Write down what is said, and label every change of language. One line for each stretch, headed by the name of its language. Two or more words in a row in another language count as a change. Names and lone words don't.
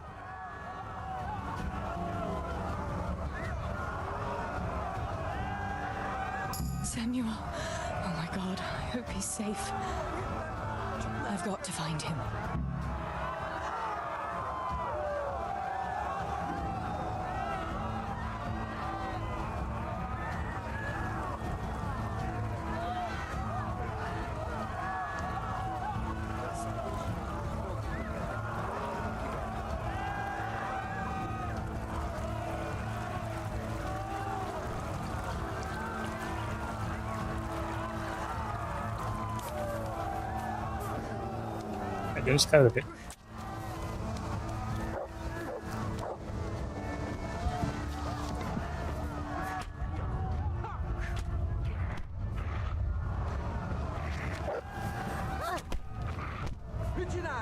English: Samuel. Oh my God. I hope he's safe. I've got to find him.
Portuguese: Cadê os caras dele?
Hungarian: Mit csinálsz?